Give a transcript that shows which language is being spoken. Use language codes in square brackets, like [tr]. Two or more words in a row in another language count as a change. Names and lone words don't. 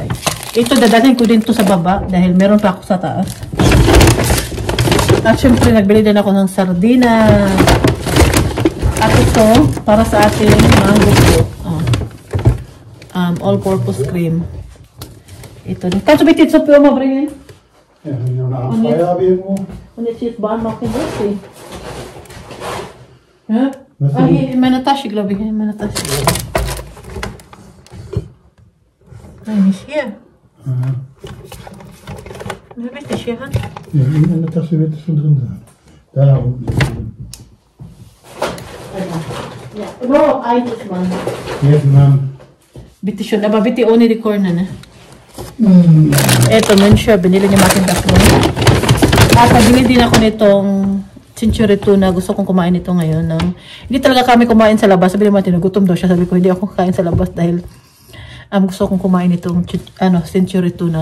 [tl] Ito dadating ko din to sa baba. Dahil meron pa ako sa taas. At syempre nagbili din ako ng sardina. At ito para sa ating [en] mango fruit. All-purpose cream. [tl] Ito din. Kanso bitit sa piyo mabringin? [de] Ja, wenn du eine Anfrage haben irgendwo. Und jetzt hier ist Bahn noch in Busse. Ja? Ah, hier in meiner Tasche, glaube ich. In meiner Tasche. Nein, nicht hier. Aha. Wo habe ich das hier? Ja, in einer Tasche wird es schon drin sein. Da unten. Ja, no, eigentlich, Mann. Yes, Mann. Bitte schön, aber bitte ohne die Korne, ne? [tl] Eto, Mensha, binili ni Martin tatlo. At nabili din ako nitong century tuna. Gusto kong kumain ito ngayon. Hindi talaga kami kumain sa labas. Sabi ni Martin, nagutom daw siya. Sabi ko, hindi ako kakain sa labas dahil gusto kong kumain itong century tuna.